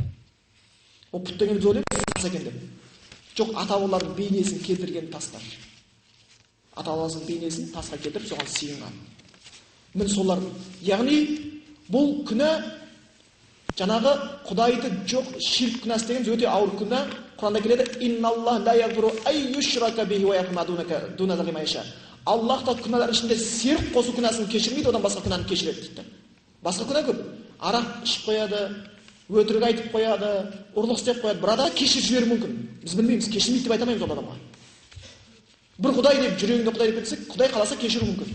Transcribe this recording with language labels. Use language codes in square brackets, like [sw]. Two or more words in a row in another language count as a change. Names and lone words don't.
[kk] Ол пұт деген біз ойлаймыз тас екен деп. Жоқ, ата-бабалардың бейнесін келтірген тастар. Ата-бабасының бейнесін тасқа келтіріп, соған сыйынған. Мін солар. Яғни бұл күнә жаңағы Құдайды жоқ ширк күнәсі деген өте ауыр күнә. Құранда келеді: [ar] "إن الله لا يغفر أن يشرك به ويغفر ما دون ذلك ما يشاء." [kk] Аллах та күнәлар ішінде серік қосу күнәсін кешірмейді, одан басқа күнәні кешіреді дейді. Басқа күнә көп. Арақ ішіп қояды, өтірік айтып қояды, ұрлық істеп қояды. Бір адам кешіріп жіберуі мүмкін. Біз білмейміз, кешірмейді деп айта алмаймыз ол адамға. Бір Құдай деп жүрегінде Құдай деп кетсе, Құдай қаласа кешіру мүмкін.